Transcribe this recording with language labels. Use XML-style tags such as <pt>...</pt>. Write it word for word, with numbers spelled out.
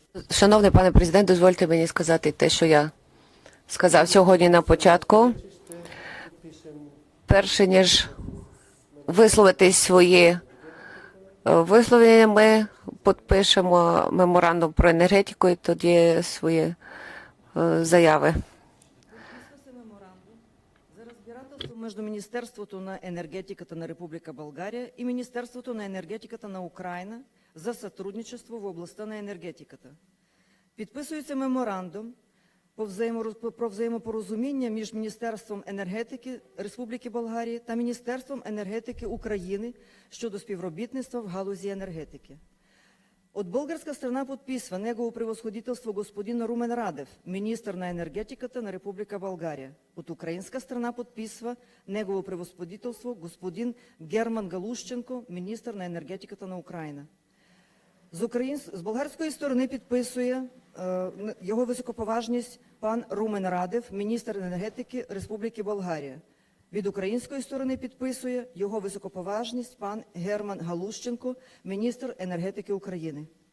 <uk>Шановний пане президент, дозвольте мені сказати те, що я сказав сьогодні на початку. Перше ніж висловити свої висловлення, ми підпишемо меморандум про енергетику і тоді свої е, заяви.</uk> <bg>За разбирателство между Министерството на енергетиката на Република България и Министерството на енергетиката на Украина за сътрудничество в областта на енергетиката.</bg> <uk>Підписується меморандум по взаємо, про взаємопорозуміння між Міністерством енергетики Республіки Болгарії та Міністерством енергетики України щодо співробітництва в галузі енергетики.</uk> <bg>От българска страна подписва негово превосходителство господин Румен Радев, министър на енергетиката на Република България. От украинска страна подписва негово превосходителство господин Герман Галущенко, министър на енергетиката на Украина.</bg> <uk>З, українсь... З болгарської сторони підписує е, його високоповажність пан Румен Радев, міністр енергетики Республіки Болгарія. Від української сторони підписує його високоповажність пан Герман Галущенко, міністр енергетики України.</uk>